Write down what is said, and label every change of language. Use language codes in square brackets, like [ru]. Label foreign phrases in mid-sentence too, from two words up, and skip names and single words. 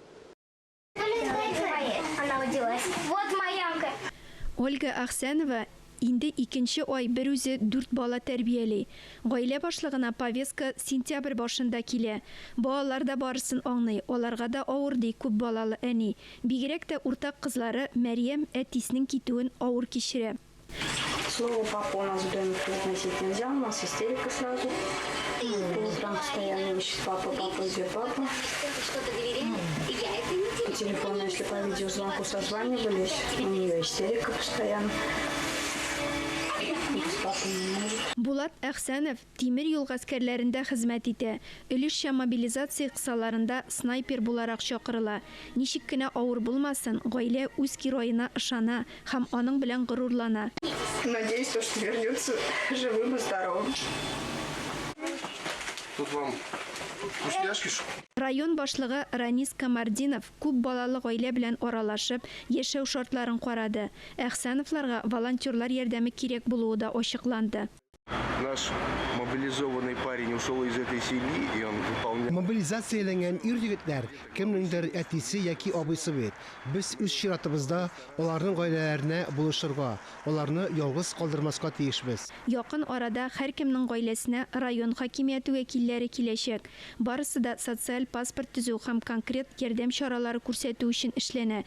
[tt] Ольга Әхсәнова инде 2нче ай бер үзе 4 бала тәрбияли. Гаилә башлыгына повестка сентябрь башында килә. Балалар да барысын аңлый, аларга да авыр ди күп балалы әни. Бигрәк тә уртак кызлары Мәрьям әтисенең китүен авыр кичерә. [ru] Слово папа у нас в доме произносить нельзя, у нас истерика сразу. По утрам постоянно ищет папа, где папа. По телефону, если по видеозвонку созванивались, у нее истерика постоянно. [tt] Булат Әхсәнов тимер юл гаскәрләрендә хезмәт итә. Өлешчә мобилизация кысаларында снайпер буларак чакырыла. Ничек кенә авыр булмасын, гаилә үз героена ышана һәм аның белән горурлана. [ru] Надеюсь, что вернется живым и здоровым. Тут вам вкусняшки. [tt] Район башлыгы Ранис Камардинов күп балалы гаилә белән аралашып, яшәү шартларын карады. Әхсәновларга волонтерлар ярдәме кирәк булуы да ачыкланды. [ru] Наш мобилизованный парень ушел из этой семьи, и он выполнял. [tt] Мобилизацияләнгән ир-егетләр кемнеңдер әтисе яки абыйсы бит. Без үз чиратыбызда аларның гаиләләренә булышырга, аларны ялгыз калдырмаска тиешбез. Якын арада һәркемнең гаиләсенә район хакимияте вәкилләре киләчәк. Барысы да социаль паспорт төзү һәм конкрет ярдәм чаралары күрсәтү өчен эшләнә.